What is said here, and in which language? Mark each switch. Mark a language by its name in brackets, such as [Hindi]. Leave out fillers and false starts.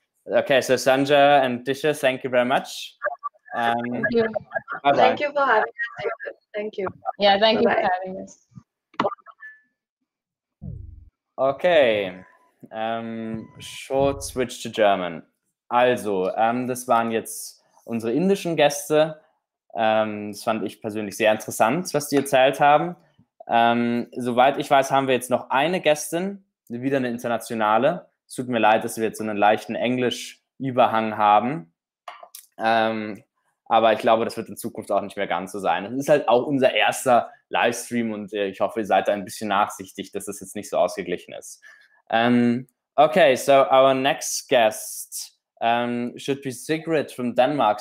[English] Okay, so Sanja and Disha, thank you very much. Thank you. Thank you for having us. Thank you. Yeah, thank you for having us. Okay, short switch to German. [German] Also, das waren jetzt unsere indischen Gäste. Das fand ich persönlich sehr interessant, was die erzählt haben. Soweit ich weiß, haben wir jetzt noch eine Gästin, wieder eine internationale. Es tut mir leid, dass wir jetzt so einen leichten Englisch-Überhang haben. Aber ich glaube, das wird in Zukunft auch nicht mehr ganz so sein. Es ist halt auch unser erster Livestream und ich hoffe, ihr seid da ein bisschen nachsichtig, dass das jetzt nicht so ausgeglichen ist. [English] Okay, so our next guest should be Sigrid from Denmark.